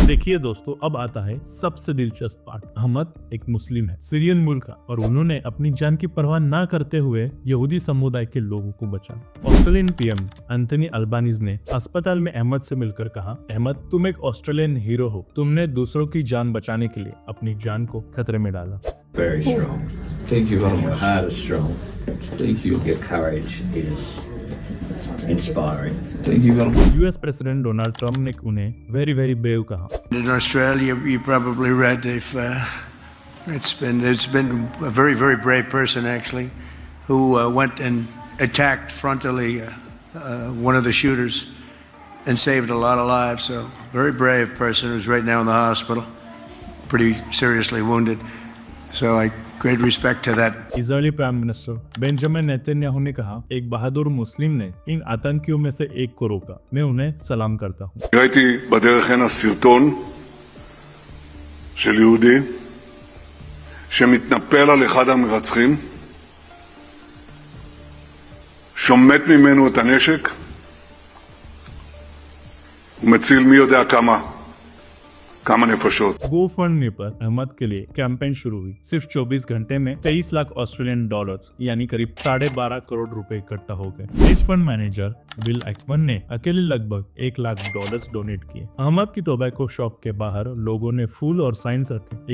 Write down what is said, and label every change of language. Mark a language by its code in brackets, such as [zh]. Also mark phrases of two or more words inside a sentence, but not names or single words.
[hi] देखिए दोस्तों, अब आता है सबसे दिलचस्प पार्ट। अहमद एक मुस्लिम है, सीरियन मूल का, और उन्होंने अपनी जान की परवाह न करते हुए यहूदी समुदाय के लोगों को बचाया। [en] Australian PM [hi] एंथनी अल्बानीज ने अस्पताल में अहमद से मिलकर कहा, अहमद तुम एक [en] Australian hero [hi] हो। तुमने दूसरों की जान बचाने के लिए अपनी जान को खतरे में डाला। [en] Very strong. Thank you very much. Heart is strong. Thank you. Your courage is inspiring. Thank you very much. US President [hi] डोनाल्ड ट्रंप ने उन्हें [en] very very brave [hi] कहा। [en] In Australia, you probably read it's been a very brave person actually who went and attacked frontally one of the shooters and saved a lot of lives. So very brave person who's right now in the hospital, pretty seriously wounded. So I great respect to that. Israeli Prime Minister [hi] बेंजामिन नेतन्याहू ने कहा, एक बहादुर मुस्लिम ने इन आतंकियों में से एक को रोका। मैं उन्हें सलाम करता हूँ। [he] ראיתי בדרך הנה סרטון של יהודי שמתנפל על אחד המרצחים, שומט ממנו את הנשק ומציל מי יודע כמה नफशोत। [hi] गो फंड पर अहमद के लिए कैंपेन शुरू हुई। सिर्फ 24 घंटे में 23 लाख [en] Australian dollars [hi] यानी करीब 12.5 करोड़ रुपए इकट्ठा हो गए। इस [en] fund manager [hi] बिल एक्मन ने अकेले लगभग 1 लाख डॉलर्स डोनेट किए। अहमद की [en] tobacco shop [hi] के बाहर लोगों ने फूल और साइंस रखे।